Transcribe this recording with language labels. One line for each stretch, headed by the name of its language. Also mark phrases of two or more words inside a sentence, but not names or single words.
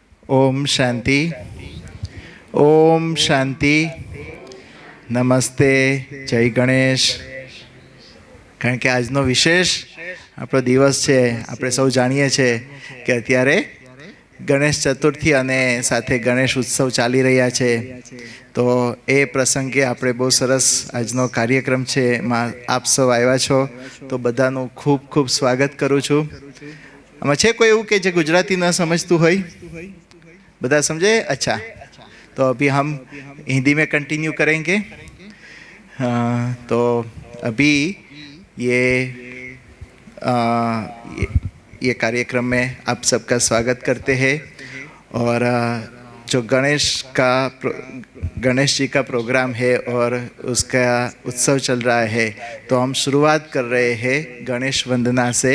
Hindi: ओम शांति, ओम शांति, नमस्ते, जय गणेश।
Gujarati: કારણ કે આજનો વિશેષ આપણો દિવસ છે। આપણે સૌ જાણીએ છીએ કે અત્યારે ગણેશ ચતુર્થી અને સાથે ગણેશ ઉત્સવ ચાલી રહ્યા છે। તો એ પ્રસંગે આપણે બહુ સરસ આજનો કાર્યક્રમ છે એમાં આપ સૌ આવ્યા છો, તો બધાનું ખૂબ ખૂબ સ્વાગત કરું છું। આમાં છે કોઈ એવું કે જે ગુજરાતી ન સમજતું હોય? બધા समझे?
Hindi: अच्छा, तो अभी हम हिंदी में कंटिन्यू करेंगे। तो अभी ये कार्यक्रम में आप सबका स्वागत करते हैं। और जो गणेश जी का प्रोग्राम है और उसका उत्सव चल रहा है, तो हम शुरुआत कर रहे हैं गणेश वंदना से।